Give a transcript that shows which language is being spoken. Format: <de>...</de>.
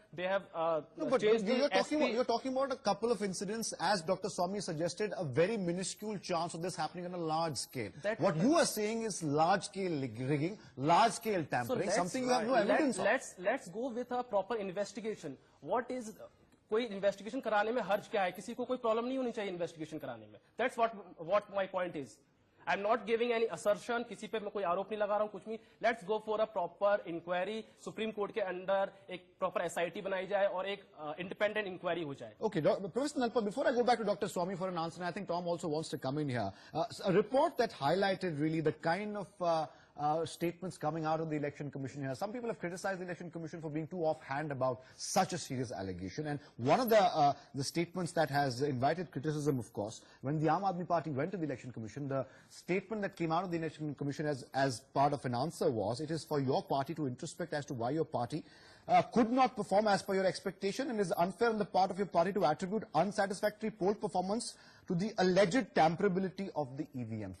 <en>They have changed the SP. You're talking about a couple of incidents, as Dr. Swamy suggested, a very minuscule chance of this happening on a large scale. What you are saying is large-scale rigging, large-scale tampering, something you have no evidence of. Let's go with a proper investigation. What is...</en> <hi>कोई investigation कराने में हर्ज क्या है? किसी को कोई problem नहीं होनी चाहिए इन्वेस्टिगेशन कराने में.</hi> <en>That's what my point is. I'm not giving any assertion.</en> <hi>किसी पे मैं कोई आरोप नहीं लगा रहा हूँ कुछ भी.</hi> <en>Let's go for a proper inquiry.</en> <hi>Supreme court के अंदर एक proper SIT बनाई जाए और एक</hi> <en>independent inquiry</en> <hi>हो जाए.</hi> <en>Okay, Professor Nalpat, before I go back to Dr. Swamy for an answer, and I think Tom also wants to come in here. A report that highlighted really the kind of statements coming out of the Election Commission here. Some people have criticized the Election Commission for being too offhand about such a serious allegation. And one of the statements that has invited criticism, of course, when the Aam Aadmi Party went to the Election Commission, the statement that came out of the Election Commission as part of an answer was, it is for your party to introspect as to why your party could not perform as per your expectation, and is unfair on the part of your party to attribute unsatisfactory poll performance to the alleged tamperability of the EVMs.</en>